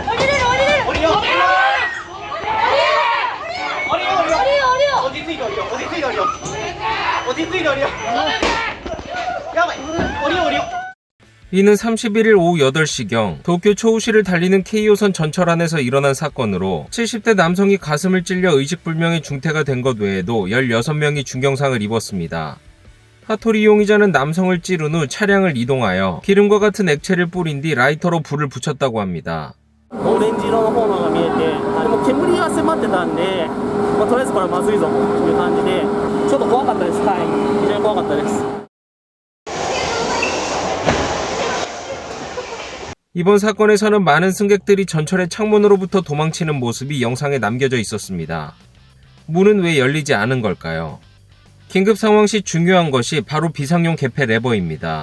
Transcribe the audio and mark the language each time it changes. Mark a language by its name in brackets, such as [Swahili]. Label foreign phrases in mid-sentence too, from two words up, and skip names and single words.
[Korean] 이는 31일 오후 8시경 도쿄 초우시를 달리는 K호선 전철 안에서 일어난 사건으로 70대 남성이 가슴을 찔려 의식불명의 중태가 된 것 외에도 16명이 중경상을 입었습니다. 하토리 용의자는 남성을 찌른 후 차량을 이동하여 기름과 같은 액체를 뿌린 뒤 라이터로 불을 붙였다고 합니다. [Japanese] オレンジ色の炎が見えて、でも煙が迫ってたんで、とりあえずこれはまずいぞという感じで、ちょっと怖かったです。はい、非常に怖かったです。 [Korean] 이번 사건에서는 많은 승객들이 전철의 창문으로부터 도망치는 모습이 영상에 남겨져 있었습니다. 문은 왜 열리지 않은 걸까요? 긴급 상황 시 중요한 것이 바로 비상용 개폐 레버입니다.